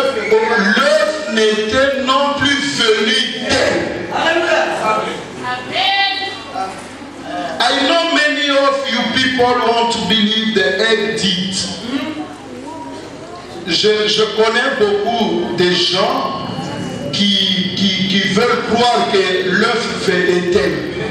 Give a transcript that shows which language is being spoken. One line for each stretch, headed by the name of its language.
French: L'œuf n'était non plus venu d'elle.
English: I know many of you people want to believe the egg did.
French: Je connais beaucoup de gens qui veulent croire que l'œuf venait d'elle.